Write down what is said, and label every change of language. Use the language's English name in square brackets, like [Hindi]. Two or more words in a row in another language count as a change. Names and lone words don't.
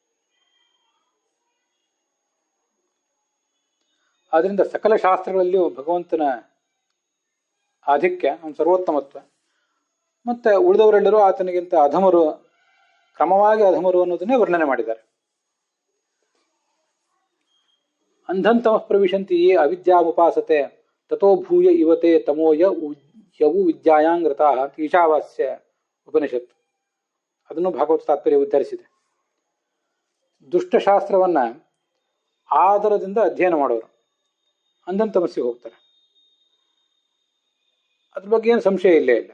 [Kannada] ಆದ್ದರಿಂದ ಸಕಲ ಶಾಸ್ತ್ರಗಳಲ್ಲಿಯೂ ಭಗವಂತನ ಆಧಿಕ್ಯ, ಅವನ ಸರ್ವೋತ್ತಮತ್ವ, ಮತ್ತು ಉಳಿದವರೆಲ್ಲರೂ ಆತನಿಗಿಂತ ಅಧಮರು, ಕ್ರಮವಾಗಿ ಅಧಮರು ಅನ್ನೋದನ್ನೇ ವರ್ಣನೆ ಮಾಡಿದ್ದಾರೆ. [Sanskrit] ಅಂಧಂತಮಃ ಪ್ರವಿಶಂತಿ ಯೇ ಅವಿದ್ಯಾಮುಪಾಸತೆ ತಥೋ ಭೂಯ ಇವತೆ ತಮೋಯ ಯವು ವಿದ್ಯಾಯಾಂಗ್ರತಾ [Kannada] ಅಂತ ಈಶಾವಾಸ್ಯ ಉಪನಿಷತ್ ಅದನ್ನು ಭಾಗವತ ತಾತ್ಪರ್ಯ ಉದ್ಧರಿಸಿದೆ. ದುಷ್ಟಶಾಸ್ತ್ರವನ್ನ ಆದರದಿಂದ ಅಧ್ಯಯನ ಮಾಡೋರು ಅಂಧಂತಮಸ್ಸಿಗೆ ಹೋಗ್ತಾರೆ. ಅದ್ರ ಬಗ್ಗೆ ಏನು ಸಂಶಯ ಇಲ್ಲೇ ಇಲ್ಲ.